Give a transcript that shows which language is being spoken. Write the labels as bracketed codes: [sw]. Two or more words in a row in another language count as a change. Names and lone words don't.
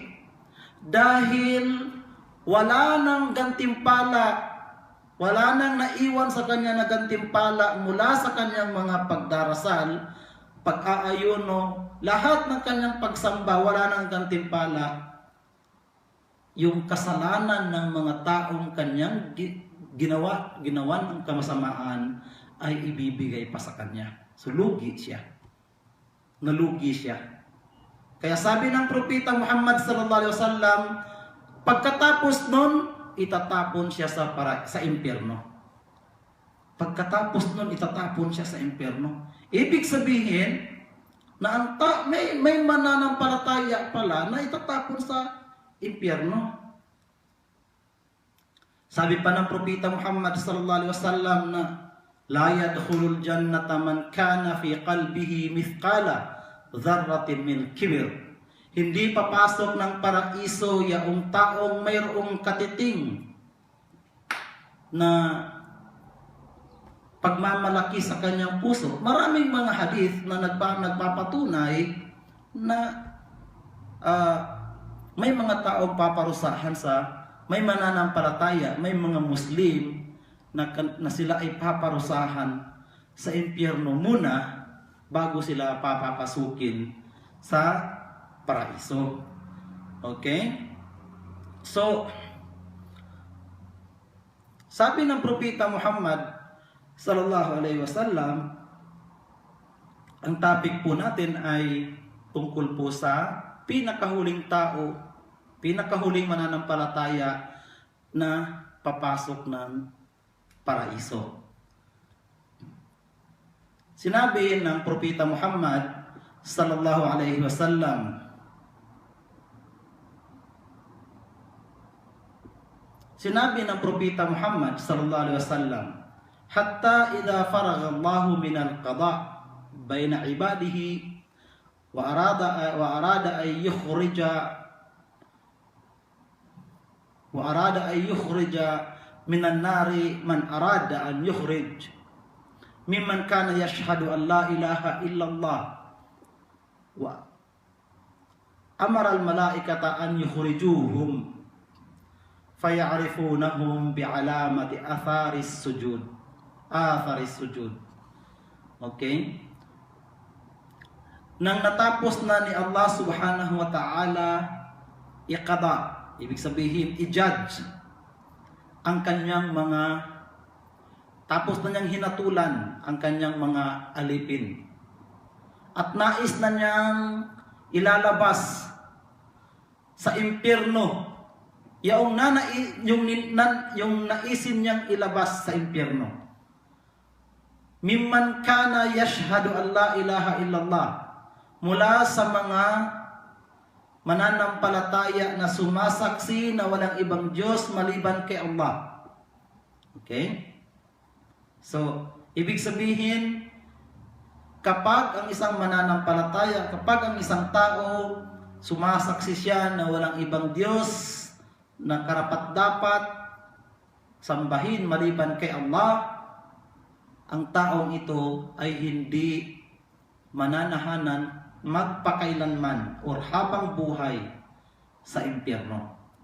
[tl] Dahil wala nang gantimpala, wala nang naiwan sa kanya na gantimpala mula sa kanyang mga pagdarasal, pag-aayuno, lahat ng kanyang pagsamba, wala nang gantimpala. Yung kasalanan ng mga taong kanyang ginawan ng kamasamaan ay ibibigay pa sa kanya. So lugi siya. Nalugi siya. Kaya sabi ng Propeta Muhammad [ar] صلى الله عليه وسلم, [tl] pagkatapos nun, itatapon siya sa impyerno. Pagkatapos nun, itatapon siya sa impyerno. Ibig sabihin na may mananampalataya pala na itatapon sa impyerno. Sabi pa ng Propeta Muhammad [ar] صلى الله عليه وسلم na لا يدخل الجنة من كان في قلبه مثقال ذرة من كبر. [tl] Hindi papasok ng paraiso yaong taong mayroong katiting na pagmamalaki sa kanyang puso. Maraming mga hadith na nagpapatunay na may mga taong paparusahan may mananampalataya, may mga Muslim na sila ay paparusahan sa impyerno muna bago sila papapasukin sa paraiso. Okay? So, sabi ng Propeta Muhammad [ar] صلى الله عليه وسلم, [tl] ang topic po natin ay tungkol po sa pinakahuling tao, pinakahuling mananampalataya na papasok ng paraiso. Sinabi ng Propeta Muhammad [ar] صلى الله عليه وسلم, [tl] sinabi ng Propeta Muhammad [ar] صلى الله عليه وسلم، حتى إذا فرغ الله من القضاء بين عباده وأراد أن يخرج من النار من أراد أن يخرج ممن كان يشهد أن لا إله إلا الله وأمر الملائكة أن يخرجوهم فيعرفونهم بعلامة آثار السجود. [tl] Okay? Nang natapos na ni [ar] الله سبحانه وتعالى [tl] iqada, ibig sabihin i-judge ang kanyang mga, tapos na niyang hinatulan ang kanyang mga alipin, at nais na niyang ilalabas sa impyerno yung naisin niyang ilabas sa impyerno. [ar] ممن كان يشهد أن لا إله إلا الله, [tl] mula sa mga mananampalataya na sumasaksi na walang ibang Diyos maliban kay Allah. Okay? So, ibig sabihin, kapag ang isang mananampalataya, kapag ang isang tao sumasaksi siya na walang ibang Diyos na karapat-dapat sambahin maliban kay Allah, ang taong ito ay hindi mananahanan magpakailanman or habang buhay sa impyerno.